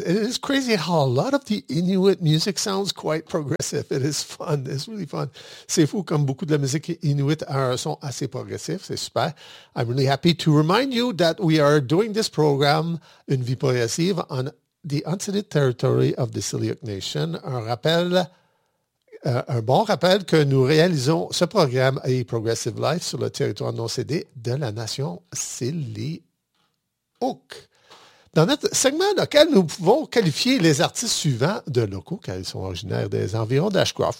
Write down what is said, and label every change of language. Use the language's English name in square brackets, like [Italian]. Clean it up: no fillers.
[English] It is crazy how a lot of the Inuit music sounds quite progressive. It is fun. It's really fun. [French] C'est fou comme beaucoup de la musique Inuit a un son assez progressif. C'est super. [English] I'm really happy to remind you that we are doing this program, Une vie progressive, on the unceded territory of the Siliuk Nation. [French] Un bon rappel que nous réalisons ce programme A Progressive Life sur le territoire non cédé de la nation Siliuk. Dans notre segment local, nous pouvons qualifier les artistes suivants de locaux, car ils sont originaires des environs d'Ashcroft.